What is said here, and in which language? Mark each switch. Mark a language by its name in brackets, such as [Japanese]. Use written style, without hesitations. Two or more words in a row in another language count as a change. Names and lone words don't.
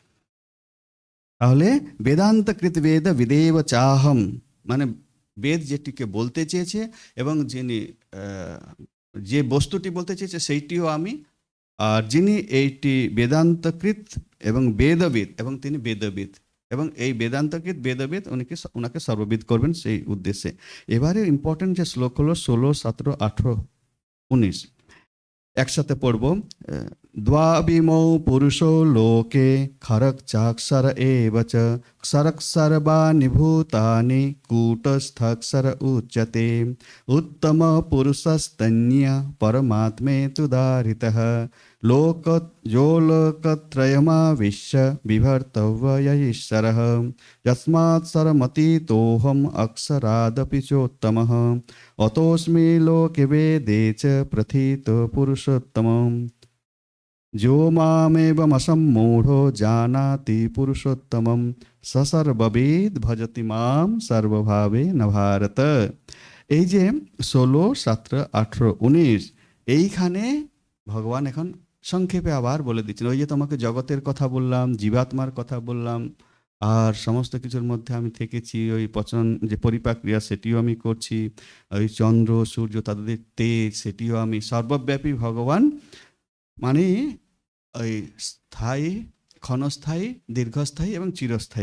[Bangla] তাহলে [Sanskrit] বেদান্ত কৃত বেদ বিদেব চাহম, [Bangla] মানে বেদ যেটিকে বলতে চেয়েছে এবং যিনি যে বস্তুটি বলতে চেয়েছে সেইটিও আমি, আর যিনি এইটি বেদান্তকৃত এবং বেদবিদ, এবং তিনি বেদবিদ, এবং এই বেদান্তকৃত বেদবিদ ওনাকে সর্ববিদ করবেন সেই উদ্দেশ্যে। এবারে ইম্পর্টেন্ট যে শ্লোক হলো 16, 17, 18, 19, একসাথে পড়ব। [Sanskrit] দ্বাবিমৌ পুরুষো লোকে খরক চাক্ষর এব চ ক্ষরক্ষর বানি ভূতানি কূটস্থক্ষর উচ্যতে উত্তম পুরুষস্তন্য পরমাত্মেতুদাহৃতঃ লোক यो लोकत्रयमाविश्य बिभर्तव्य ईश्वरः यस्मात् सर्वमतीतोऽहम् अक्षरादपि चोत्तमः अतोऽस्मि लोके वेदे च प्रथितो पुरुषोत्तमम् जो मामेवमसम्मूढो जानाति पुरुषोत्तमं स सर्वविद् भजति मां सर्वभावेन भारत। [Bangla] এই যে 16, 17, 18, 19 এইখানে ভগবান এখন সংক্ষেপে আবার বলে দিচ্ছেন, ওই যে তোমাকে জগতের কথা বললাম, জীবাত্মার কথা বললাম, আর সমস্ত কিছুর মধ্যে আমি থেকেছি, ওই পচন যে পরিপাক ক্রিয়া সেটিও আমি করছি, ওই চন্দ্র সূর্য তাদের তেজ সেটিও আমি, সর্বব্যাপী ভগবান, মানে ওই স্থায়ী, ক্ষণস্থায়ী, দীর্ঘস্থায়ী এবং চিরস্থায়ী।